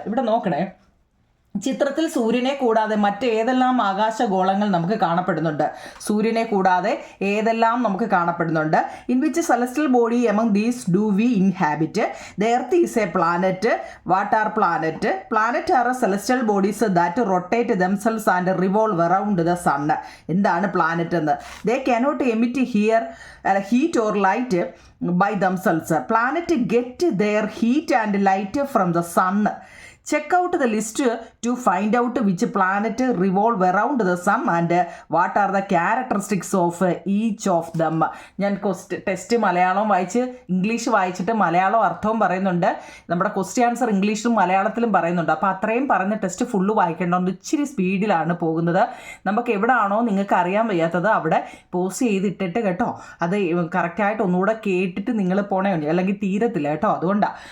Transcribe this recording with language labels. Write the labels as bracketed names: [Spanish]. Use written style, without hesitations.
[Malayalam] ഇവിടെ നോക്കണേ, ചിത്രത്തിൽ സൂര്യനെ കൂടാതെ മറ്റേതെല്ലാം ആകാശഗോളങ്ങൾ നമുക്ക് കാണപ്പെടുന്നുണ്ട്. സൂര്യനെ കൂടാതെ ഏതെല്ലാം നമുക്ക് കാണപ്പെടുന്നുണ്ട്. [English] In which celestial body among these do we inhabit. The earth is a planet. What are planet? Planet are celestial bodies that rotate themselves and revolve around the sun. [Malayalam] എന്താണ് പ്ലാനറ്റ് എന്ന്? [English] They cannot emit heat or light by themselves. Planet get their heat and light from the sun. Check out the list to find out which planet revolve around the sun and what are the characteristics of each of them. [Malayalam] ഞാൻ test Malayalam വായിച്ച് English വായിച്ചിട്ട് മലയാളം അർത്ഥവും പറയുന്നുണ്ട്. നമ്മുടെ question answer ഇംഗ്ലീഷിലും മലയാളത്തിലും പറയുന്നുണ്ട്. അപ്പോൾ അത്രയും പറഞ്ഞ ടെസ്റ്റ് ഫുള്ള് വായിക്കേണ്ടതുകൊണ്ട് ഇച്ചിരി സ്പീഡിലാണ് പോകുന്നത്. നമുക്ക് എവിടെയാണോ നിങ്ങൾക്ക് അറിയാൻ വയ്യാത്തത് അവിടെ പോസ് ചെയ്തിട്ടിട്ട് കേട്ടോ, അത് കറക്റ്റായിട്ട് ഒന്നുകൂടെ കേട്ടിട്ട് നിങ്ങൾ പോണേ, അല്ലെങ്കിൽ തീരത്തില്ല കേട്ടോ. അതുകൊണ്ടാണ്.